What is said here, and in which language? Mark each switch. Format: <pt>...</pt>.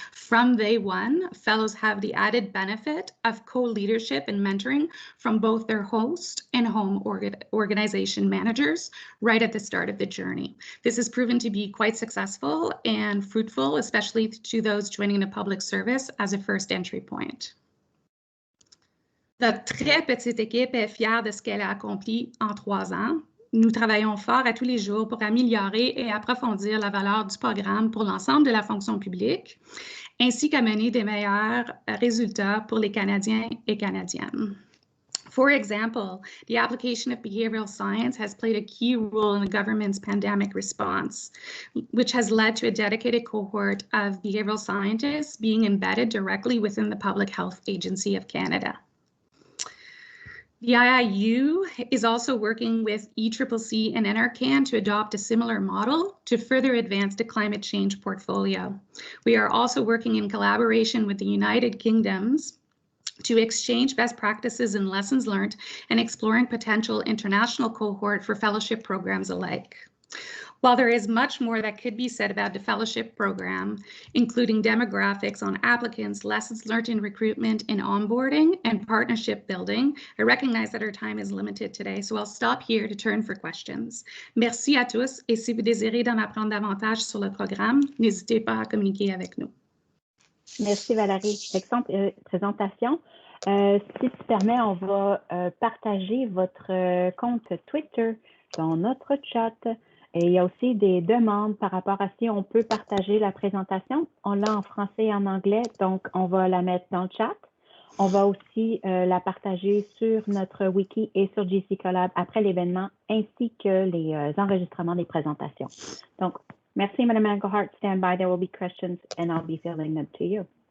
<en>From day one, fellows have the added benefit of co-leadership and mentoring from both their host and home organization managers right at the start of the journey. This has proven to be quite successful and fruitful, especially to those joining the public service as a first entry point.</en> <fr>Notre très petite équipe est fière de ce qu'elle a accompli en 3 ans. Nous travaillons fort à tous les jours pour améliorer et approfondir la valeur du programme pour l'ensemble de la fonction publique, ainsi qu'à mener des meilleurs résultats pour les Canadiens et Canadiennes.</fr> <en>For example, the application of behavioral science has played a key role in the government's pandemic response, which has led to a dedicated cohort of behavioral scientists being embedded directly within the Public Health Agency of Canada. The IIU is also working with ECCC and NRCan to adopt a similar model to further advance the climate change portfolio. We are also working in collaboration with the United Kingdoms to exchange best practices and lessons learned and exploring potential international cohort for fellowship programs alike. While there is much more that could be said about the fellowship program, including demographics on applicants, lessons learned in recruitment and onboarding, and partnership building, I recognize that our time is limited today, so I'll stop here to turn for questions.</en> <fr>Merci à tous, et si vous désirez d'en apprendre davantage sur le programme, n'hésitez pas à communiquer avec nous. Merci Valérie. Excellente présentation. Si tu permets, on va partager votre compte Twitter dans notre chat. Et il y a aussi des demandes par rapport à si on peut partager la présentation. On l'a en français et en anglais, donc on va la mettre dans le chat. On va aussi la partager sur notre wiki et sur GC Collab après l'événement, ainsi que les enregistrements des présentations. Donc, merci Madame Engelhardt.</fr> <en>Stand by, there will be questions and I'll be filling them to you.</en>